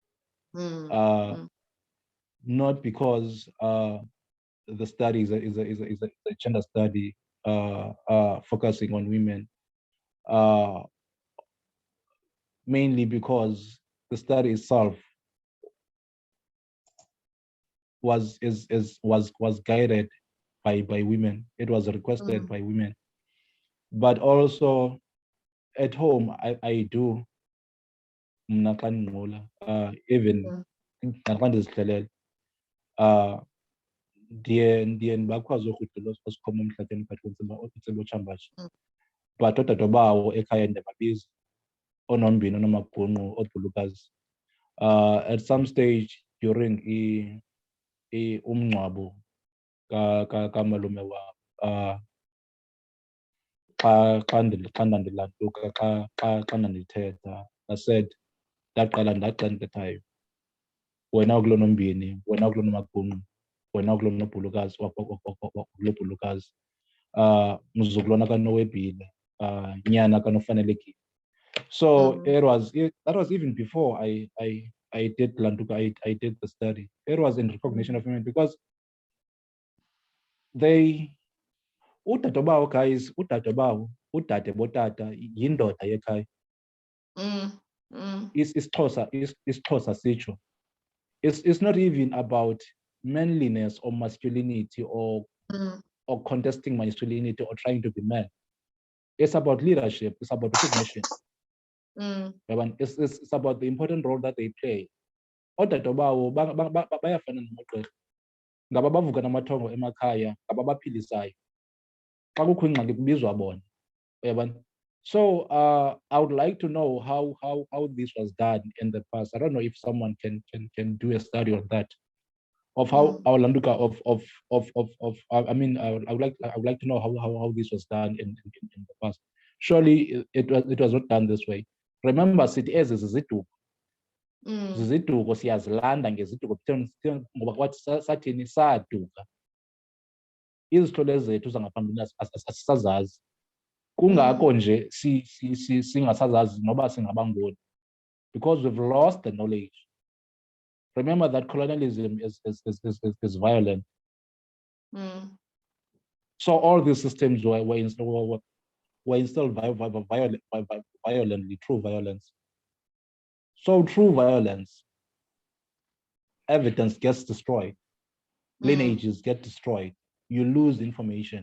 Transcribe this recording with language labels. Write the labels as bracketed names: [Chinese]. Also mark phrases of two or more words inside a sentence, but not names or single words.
[English] Not because the study is a gender study focusing on women, mainly because the study itself was guided by women. It was requested by women, but also at home I do even [Xhosa] ndiye ndibakwazi urhudula osikhoma emhlatheni phakathi otsembotshambashi but oodade bawo ekhaya ndiyababiza oonombini onomagungqu oobhulukazi [English] at some stage during [Xhosa] umngcwabo kamalume wam xa ndandilantuka xa ndandithetha [English] I said [Xhosa] ndaqala ndaxa ndithethayo wena ukulo nombini wena ukulo nomagungqu wena ukulo nobhulukazi kulo bhulukazi mzukulwana kanowebhile nyana kanofanelekile. [English] So that was even before I did Lantuka, I did the study. It was in recognition of women because they udade guys, [Xhosa] udade botata yindoda yekhaya. isiXhosa sitsho. [English] It's not even about manliness or masculinity or contesting masculinity or trying to be man. It's about leadership, it's about recognition. It's about the important role that they play. [Xhosa] Oodade bawo bayafana namagqirha, ngaba bavuka namathongo emakhaya, ngaba baphilisayo. Xa kukho ingxaki kubizwa bona. Uyabona? [English] So I would like to know how this was done in the past. I don't know if someone can do a study on that, of how our Landuka I mean I would like to know how this was done in the past. Surely it was not done this way. Remember, [Xhosa] sithi ezi ziziduko. Ziziduko siyazilanda ngeziduko ngoba kwathi sathini saduka. Izithole zethu zangaphambili asisazazi. Kungako nje singasazazi noba singabangoni, [English] because we've lost the knowledge. Remember that colonialism is violent. So all these systems were installed violently through violence. So through violence, evidence gets destroyed, lineages get destroyed, you lose information.